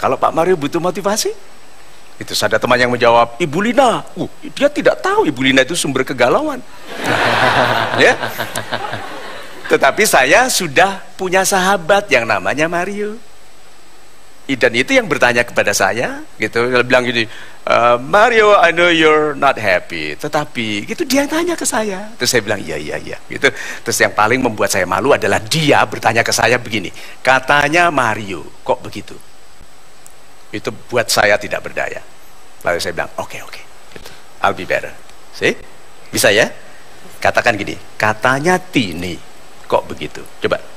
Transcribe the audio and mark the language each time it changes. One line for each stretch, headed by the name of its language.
Indonesian: Kalau Pak Mario butuh motivasi, itu ada teman yang menjawab, Ibu Lina. Dia tidak tahu Ibu Lina itu sumber kegalauan. Ya. Tetapi saya sudah punya sahabat yang namanya Mario. Dan itu yang bertanya kepada saya, gitu. Dia bilang gini,
English: Mario, I know you're not happy.
Indonesian: Tetapi, gitu dia tanya ke saya. Terus saya bilang, iya, gitu. Terus yang paling membuat saya malu adalah dia bertanya ke saya begini, katanya Mario, kok begitu? Itu buat saya tidak berdaya. Lalu saya bilang, oke, gitu.
English: I'll be better. See?
Indonesian: Bisa ya? Katakan gini, katanya Tini, kok begitu? Coba.